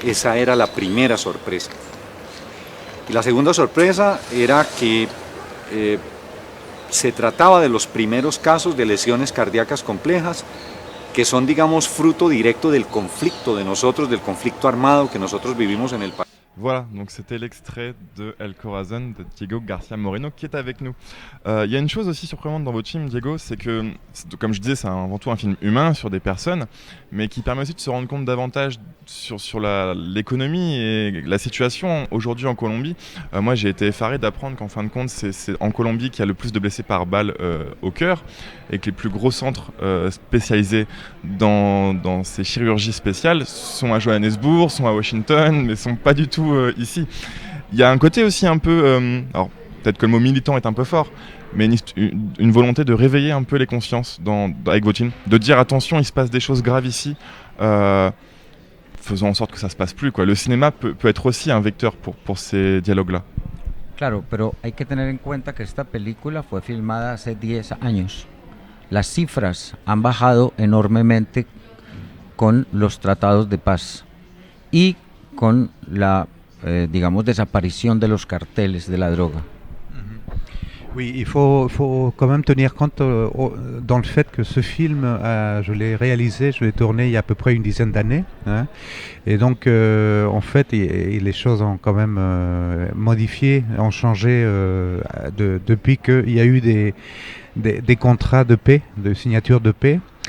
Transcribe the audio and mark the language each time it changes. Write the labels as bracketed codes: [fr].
[es] Esa era la primera sorpresa. Y la segunda sorpresa era que se trataba de los primeros casos de lesiones cardíacas complejas que son, digamos, fruto directo del conflicto de nosotros, del conflicto armado que nosotros vivimos en el país. [fr] Voilà, donc c'était l'extrait de El Corazón de Diego García Moreno qui est avec nous. Il y a une chose aussi surprenante dans votre film, Diego, c'est que, comme je disais, c'est avant tout un film humain sur des personnes, mais qui permet aussi de se rendre compte davantage sur l'économie et la situation aujourd'hui en Colombie. Moi, j'ai été effaré d'apprendre qu'en fin de compte, c'est en Colombie qu'il y a le plus de blessés par balle au cœur, et que les plus gros centres spécialisés dans ces chirurgies spéciales sont à Johannesburg, sont à Washington, mais sont pas du tout ici. Il y a un côté aussi un peu, alors peut-être que le mot militant est un peu fort, mais une volonté de réveiller un peu les consciences avec votre film, de dire attention, il se passe des choses graves ici, faisons en sorte que ça se passe plus, quoi. Le cinéma peut être aussi un vecteur pour ces dialogues-là. [es] Claro, pero hay que tener en cuenta que esta película fue filmada hace 10 años. Las cifras han bajado enormemente con los tratados de paz y con la, digamos, desaparición de los carteles de la droga. [fr] Oui, il faut quand même tenir compte dans le fait que ce film, je l'ai réalisé, je l'ai tourné il y a à peu près une dizaine d'années. Hein, et donc, en fait, les choses ont quand même modifié, ont changé depuis qu'il y a eu des contrats de paix, de signature de paix.